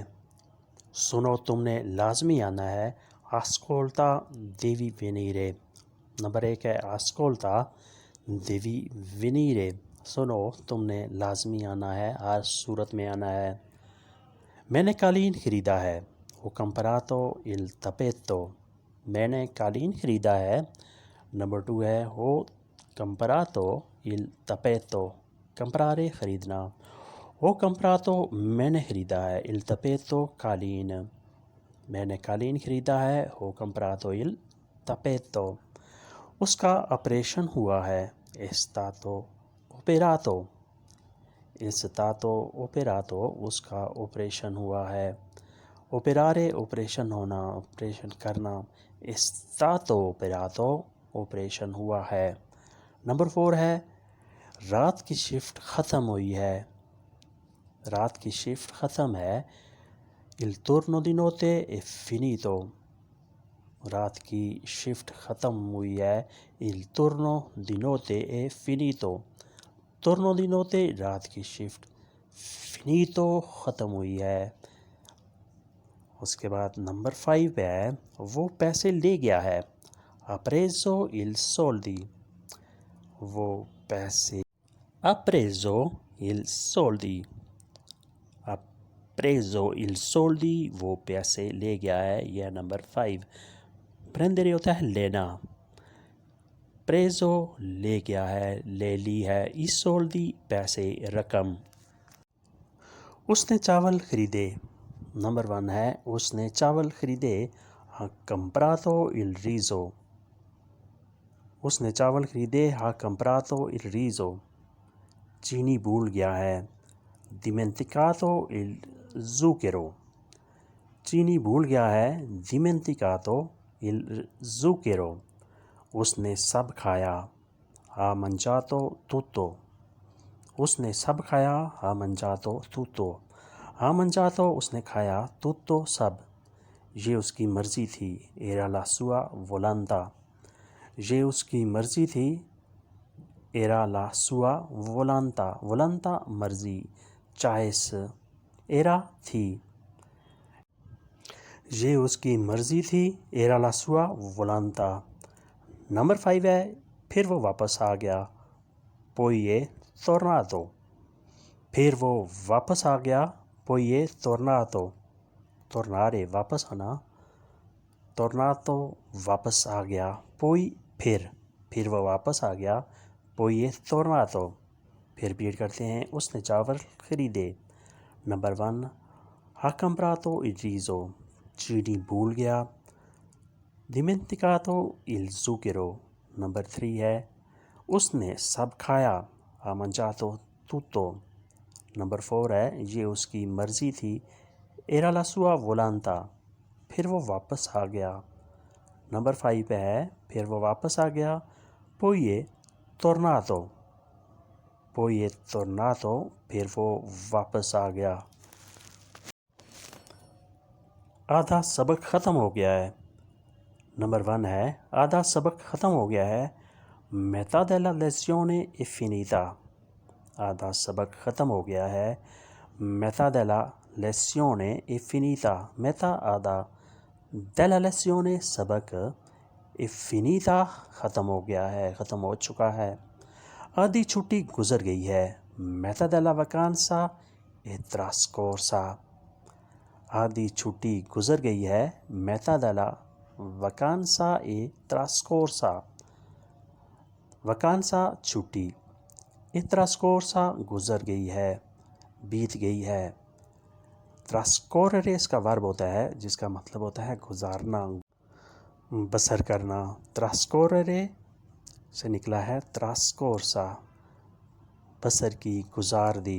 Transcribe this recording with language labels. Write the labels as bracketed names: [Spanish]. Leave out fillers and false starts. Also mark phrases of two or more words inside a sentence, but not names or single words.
[Urdu] سنو تم نے لازمی آنا ہے۔ [Italian] ascolta devi venire. [Urdu] نمبر 1 ہے [Italian] ascolta devi venire. [Urdu] سنو تم نے لازمی آنا ہے، ہر صورت میں آنا ہے۔ میں نے قالین خریدا ہے۔ [Italian] Ho comprato il tappeto۔ [Urdu] میں نے قالین خریدا ہے۔ نمبر 2 ہے [Italian] Ho comprato il tappeto۔ [Urdu] comprare خریدنا۔ [Italian] Ho comprato [Urdu] میں نے خریدا ہے [Italian] il tappeto [Urdu] قالین۔ میں نے قالین خریدا ہے [Italian] Ho comprato il tappeto۔ [Urdu] اس کا آپریشن ہوا ہے [Italian] è stato operato۔ è stato operato [Urdu] اس کا آپریشن ہوا ہے۔ operare آپریشن ہونا، آپریشن کرنا۔ [Italian] è stato operato [Urdu] آپریشن ہوا ہے۔ نمبر 4 ہے رات کی شفٹ ختم ہوئی ہے۔ رات کی شفٹ ختم ہے [Italian] il turno di notte è finito۔ [Urdu] رات کی شفٹ ختم ہوئی ہے [Italian] il turno di notte è finito۔ turno di notte [Urdu] رات کی شفٹ، finito ختم ہوئی ہے۔ اس کے بعد نمبر 5 ہے وہ پیسے لے گیا ہے [Italian] ha preso il soldi۔ [Urdu] وہ پیسے [Italian] ha preso il soldi۔ ha preso il soldi [Urdu] وہ پیسے لے گیا ہے، یہ نمبر 5۔ prendere ہوتا ہے لینا۔ preso لے گیا ہے، لے لی ہے۔ [Italian] i soldi [Urdu] پیسے، رقم۔ اس نے چاول خریدے۔ نمبر 1 ہے اس نے چاول خریدے [Italian] ha comprato il riso۔ [Urdu] اس نے چاول خریدے [Italian] ha comprato il riso۔ [Urdu] چینی بھول گیا ہے [Italian] dimenticato il zucchero۔ [Urdu] چینی بھول گیا ہے [Italian] dimenticato il zucchero۔ [Urdu] اس نے سب کھایا [Italian] ha mangiato tutto۔ [Urdu] اس نے سب کھایا [Italian] ha mangiato tutto۔ ha mangiato [Urdu] اس نے کھایا tutto سب، یہ اس کی مرضی تھی [Italian] era la sua volontà۔ [Urdu] یہ اس کی مرضی تھی [Italian] era la sua volontà۔ [Urdu] volontà مرضی، چوائس، era تھی، یہ اس کی مرضی تھی [Italian] era la sua volontà۔ [Urdu] نمبر 5 ہے پھر وہ واپس آ گیا [Italian] poi è tornato۔ [Urdu] پھر وہ واپس آ گیا [Italian] poi è tornato۔ [Urdu] tornare واپس آنا، tornato واپس آ گیا، poi پھر وہ واپس آ گیا [Italian] poi è tornato۔ [Urdu] پھر ریپیٹ کرتے ہیں اس نے چاول خریدے۔ [Italian] نمبر 1 ha comprato il riso۔ [Urdu] چینی بھول گیا [Italian] dimenticato il zucchero۔ [Urdu] نمبر 3 ہے اس نے سب کھایا [Italian] ha mangiato tutto۔ [Urdu] نمبر 4 ہے یہ اس کی مرضی تھی [Italian] era la sua volontà۔ [Urdu] پھر وہ واپس آ گیا۔ نمبر 5 ہے پھر وہ واپس آ گیا [Italian] poi è tornato۔ poi è tornato [Urdu] پھر وہ واپس آ گیا۔ آدھا سبق ختم ہو گیا ہے۔ نمبر 1 ہے آدھا سبق ختم ہو گیا ہے [Italian] metà della lezione è finita۔ [Urdu] آدھا سبق ختم ہو گیا ہے [Italian] metà della lezione è finita۔ [Urdu] metà آدھا، [Italian] della lezione [Urdu] سبق، [Italian] è finita [Urdu] ختم ہو گیا ہے، ختم ہو چکا ہے۔ آدھی چھٹی گزر گئی ہے [Italian] metà della vacanza è trascorsa۔ [Urdu] آدھی چھٹی گزر گئی ہے [Italian] metà della vacanza è trascorsa۔ [Urdu] vacanza چھٹی، [Italian] è trascorsa [Urdu] گزر گئی ہے، بیت گئی ہے۔ trascorrere اس کا ورب ہوتا ہے جس کا مطلب ہوتا ہے گزارنا، بسر کرنا۔ trascorrere سے نکلا ہے trascorsa، بسر کی، گزار دی۔